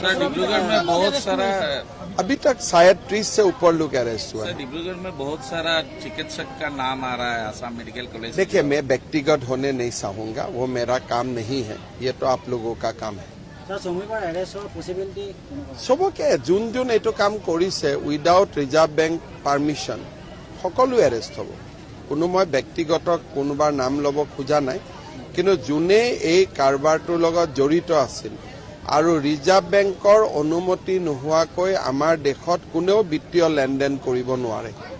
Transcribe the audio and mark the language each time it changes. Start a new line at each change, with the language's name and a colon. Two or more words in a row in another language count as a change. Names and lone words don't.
Hindi: सर, डिब्रूगढ़ में बहुत सारा अभी तक शायद 30 से ऊपर लोग अरेस्ट हुए हैं। डिब्रूगढ़ में बहुत सारा चिकित्सक का नाम आ रहा है आसाम मेडिकल कॉलेज। देखिए, मैं व्यक्तिगत होने नहीं चाहूंगा, वो मेरा काम नहीं है, ये तो आप लोगों का काम है।
Assamese: सबके যোন যোন এইটো কাম কৰিছে
English: without Reserve Bank permission
Assamese: সকলো এৰেষ্ট হ'ব। কোনো মই ব্যক্তিগত কোনোবাৰ নাম ল'ব খোজা নাই, কিন্তু যোনে এই কাৰবাৰটোৰ লগত জড়িত আছিল আৰু ৰিজাৰ্ভ বেংকৰ অনুমতি নোহোৱাকৈ আমাৰ দেশত কোনেও বিত্তীয় লেনদেন কৰিব নোৱাৰে।